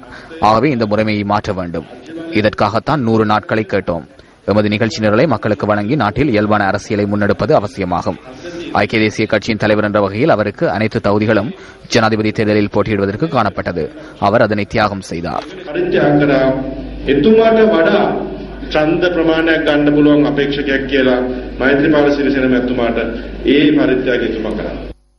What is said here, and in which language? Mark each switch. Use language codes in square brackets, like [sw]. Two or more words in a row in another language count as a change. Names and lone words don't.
[ta] ஆகவே இந்த முறைமையை மாற்ற வேண்டும். இதற்காகத்தான் 100 நாட்களை கேட்டோம். எமது நிகழ்ச்சி நிரலை மக்களுக்கு வழங்கி நாட்டில் இயல்பான அரசியலை முன்னெடுப்பது அவசியமாகும். ஐக்கிய தேசிய கட்சியின் தலைவர் என்ற வகையில் அவருக்கு அனைத்து தகுதிகளும் ஜனாதிபதி தேர்தலில் போட்டியிடுவதற்கு காணப்பட்டது. அவர் அதனை தியாகம் செய்தார். [si] ඡන්ද ප්‍රමාණයක් ගන්න පුළුවන් අපේක්ෂකයෙක් කියලා මෛත්‍රීපාල සිරිසේන මැතිතුමාට ඒ පරිත්‍යාගය එතුමා කරා.